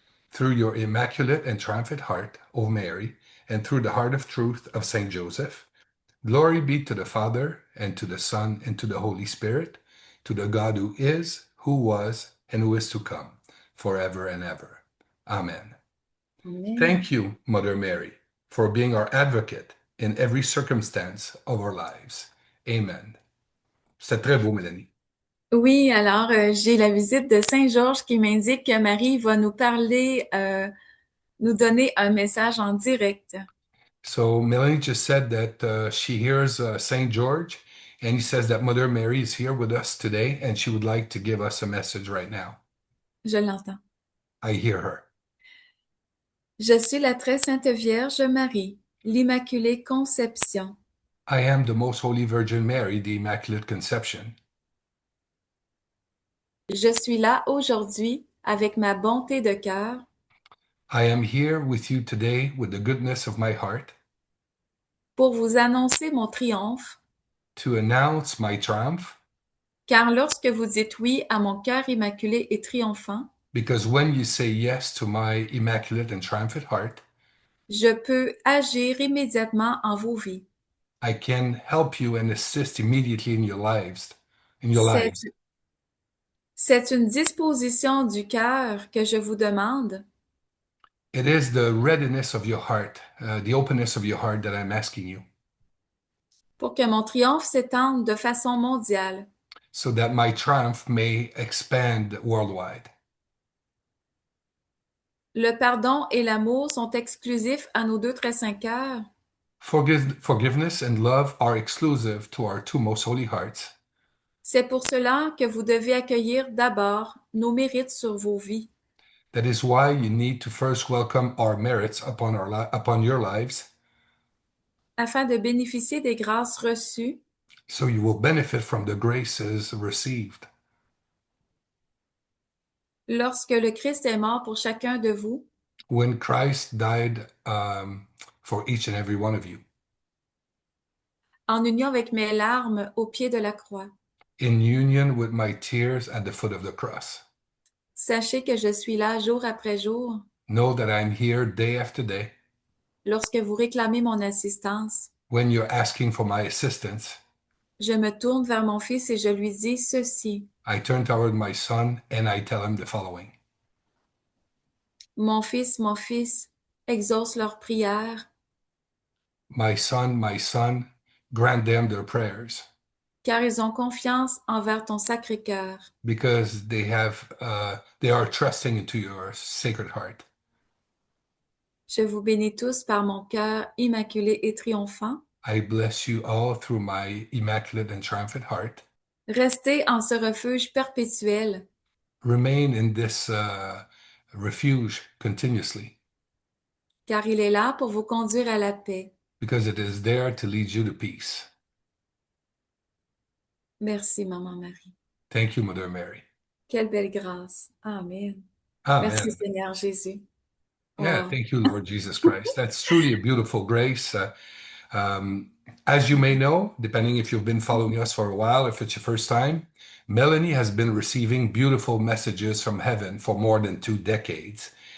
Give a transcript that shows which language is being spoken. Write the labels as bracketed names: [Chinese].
[English] Through your immaculate and triumphant heart, O Mary, and through the heart of truth of Saint Joseph, glory be to the Father, and to the Son, and to the Holy Spirit, to the God who is, who was, and who is to come, forever and ever. Amen. Amen. Thank you, Mother Mary, for being our advocate in every circumstance of our lives. [French] Amen. C'est très beau, Mélanie. Oui, alors j'ai la visite de Saint-Georges qui m'indique que Marie va nous parler, nous donner un message en direct. [English] So Melanie just said that she hears Saint George, and he says that Mother Mary is here with us today, and she would like to give us a message right now. [French] Je l'entends. [English] I hear her. [French] Je suis la très sainte Vierge Marie, l'Immaculée Conception. [English] I am the Most Holy Virgin Mary, the Immaculate Conception. [French] Je suis là aujourd'hui avec ma bonté de cœur [English] I am here with you today with the goodness of my heart [French] pour vous annoncer mon triomphe, [English] to announce my triumph, [French] car lorsque vous dites oui à mon cœur immaculé et triomphant, [English] because when you say yes to my immaculate and triumphant heart, [French] je peux agir immédiatement en vos vies. [English] I can help you and assist immediately in your lives, in your [French] C'est, [English] lives. [French] c'est une disposition du cœur que je vous demande [English] It is the readiness of your heart, the openness of your heart that I'm asking you, [French] pour que mon triomphe s'étende de façon mondiale. [English] so that my triumph may expand worldwide. [French] Le pardon et l'amour sont exclusifs à nos deux très saints cœurs. [English] Forgiveness and love are exclusive to our two most holy hearts. [French] C'est pour cela que vous devez accueillir d'abord nos mérites sur vos vies, [English] That is why you need to first welcome our merits upon your lives, [French] afin de bénéficier des grâces reçues [English] so you will benefit from the graces received. [French] lorsque le Christ est mort pour chacun de vous, [English] When Christ died for each and every one of you, [French] en union avec mes larmes au pied de la croix. [English] in union with my tears at the foot of the cross. [French] Sachez que je suis là jour après jour [English] Know that I'm here day after day. [French] lorsque vous réclamez mon assistance. [English] When you're asking for my assistance, [French] Je me tourne vers mon fils et je lui dis ceci. [English] I turn toward my son and I tell him the following. [French] Mon fils, exauce leurs prières, [English] My son, grant them their prayers [French] car ils ont confiance envers ton sacré cœur. [English] because they are trusting into your sacred heart. [French] Je vous bénis tous par mon cœur immaculé et triomphant. [English] I bless you all through my immaculate and triumphant heart. [French] Restez en ce refuge perpétuel, [English] Remain in this refuge continuously [French] car il est là pour vous conduire à la paix. [English] because it is there to lead you to peace. [French] Merci, Maman Marie. [English] Thank you, Mother Mary. [French] Quelle belle grâce. Amen. Amen. Merci, Seigneur Jésus. [English] Yeah, Wow. thank you, Lord Jesus Christ. That's truly a beautiful grace. As you may know, depending if you've been following us for a while, if it's your first time, Melanie has been receiving beautiful messages from heaven for more than 2 decades.